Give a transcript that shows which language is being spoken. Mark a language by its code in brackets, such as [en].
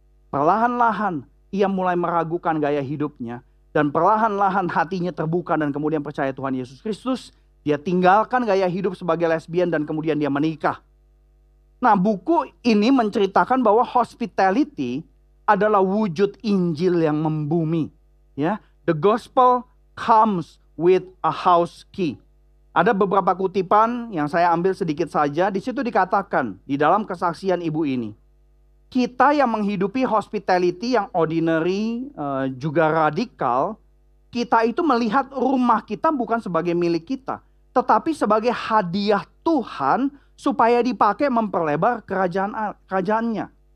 [id] Perlahan-lahan ia mulai meragukan gaya hidupnya dan perlahan-lahan hatinya terbuka dan kemudian percaya Tuhan Yesus Kristus. Dia tinggalkan gaya hidup sebagai lesbian dan kemudian dia menikah. Nah, buku ini menceritakan bahwa hospitality adalah wujud Injil yang membumi. [en] Ya, the gospel comes with a house key. [id] Ada beberapa kutipan yang saya ambil sedikit saja. Di situ dikatakan di dalam kesaksian ibu ini, kita yang menghidupi hospitality yang ordinary juga radikal, kita itu melihat rumah kita bukan sebagai milik kita, tetapi sebagai hadiah Tuhan supaya dipakai memperlebar kerajaannya.